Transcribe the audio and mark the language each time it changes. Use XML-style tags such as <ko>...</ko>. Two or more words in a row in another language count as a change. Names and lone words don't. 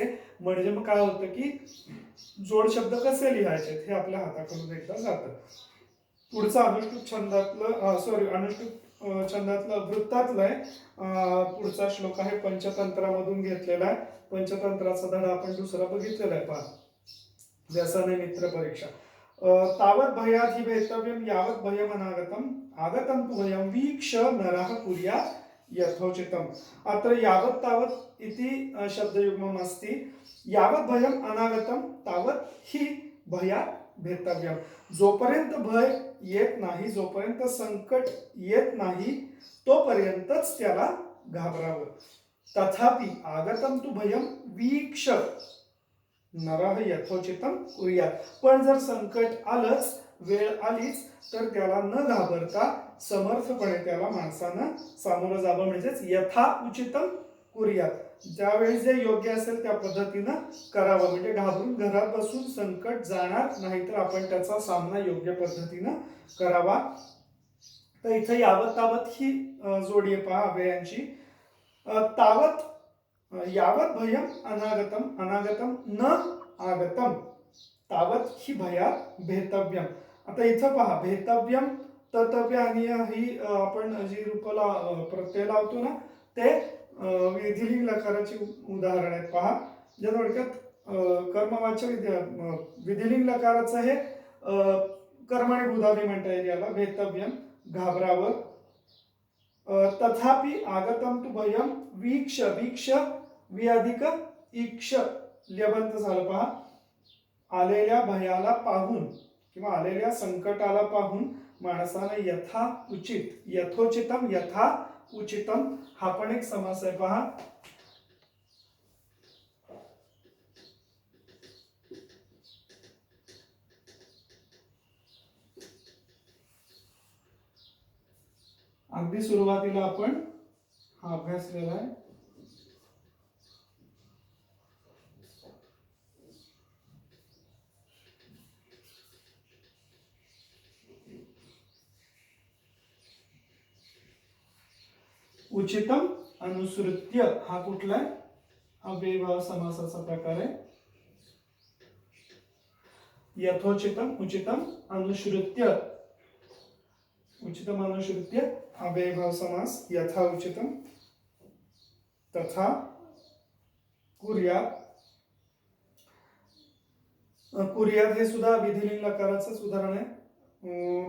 <mr>म्हणजे मग काय होतं की जोड शब्द कसे लिहायचे हे आपल्या हाताखालून एकदा जातं. पुढचा अनुष्टुप छंदातलं अनुष्टुप छंदातलं वृत्तातलं आहे. पुढचा श्लोक आहे पंचतंत्रामधून घेतलेला आहे. पंचतंत्राचा धडा आपण दुसरा बघितलेला आहे. पहा, व्यसने मित्र परीक्षा.</mr> <sa>तावत भयाधि भेतव्यम यावत भयम अनागतम आगतम तु भयम वीक्ष नरः कुर्यात् यथोचितम. अत्र यावत तावत इति शब्दयुग्मम् अस्ति. यावत भयम अनागतम तावत ही भयात भेतव्यम.</sa> <mr>जोपर्यंत भय येत नाही, जोपर्यंत संकट येत नाही, तोपर्यंतच त्याला घाबरावं.</mr> <sa>तथापि आगतम तु भयम वीक्ष नरः यथोचितम कुर्यात्.</sa> <mr>पण जर संकट आलंच, वेळ आलीच, तर त्याला न घाबरता समर्थपणे त्याला माणसानं सामोरं जावं, म्हणजेच</mr> <sa>यथा उचितम कुर्यात्.</sa> <mr>ज्यावेळी जे योग्य असेल त्या पद्धतीनं करावं. म्हणजे घाबरून घरात बसून संकट जाणार नाही, तर आपण त्याचा सामना योग्य पद्धतीनं करावा. तर इथं</mr> <sa>यावत तावत</sa> <mr>ही जोडी आहे. पहा अव्ययांची.</mr> <sa>तावत यावत भयम अनागतम अनागतम न आगतम तावत ही भयात भेतव्यम.</sa> <mr>आता इथं पहा, भेतव्यम ततव्य आणि ही आपण जी रूपाला प्रत्यय लावतो ना, ते विधिलिंग लकाराची उदाहरण आहेत. पहा, ज्या थोडक्यात कर्मवाच्य विधिलिंग लकाराचं हे कर्मणी भूधादी म्हणता येईल याला. भेतव्यम घाबरावं.</mr> <sa>तथापि आगतम तु भयम वीक्ष वीक्ष वि अधिक ईक्ष</sa> <mr>ल्यबंत झालं. पहा, आलेल्या भयाला पाहून किंवा आलेल्या संकटाला पाहून माणसानं यथा उचित,</mr> <sa>यथोचितम यथा उचितम</sa> <mr>हा पण एक समास आहे. पहा, अगदी सुरुवातीला आपण हा अभ्यासलेला आहे.</mr> <sa>उचितम अनुसृत्य</sa> <mr>हा कुठला आहे, अव्ययभाव समासाचा प्रकार आहे.</mr> <sa>यथोचितम उचितम अनुसृत्य, उचितम अनुसृत्य अव्ययभाव समास. यथा उचितम तथा कुर्यात.</sa> <mr>कुर्यात हे सुद्धा विधिलिंग लकाराचंच उदाहरण आहे.</mr>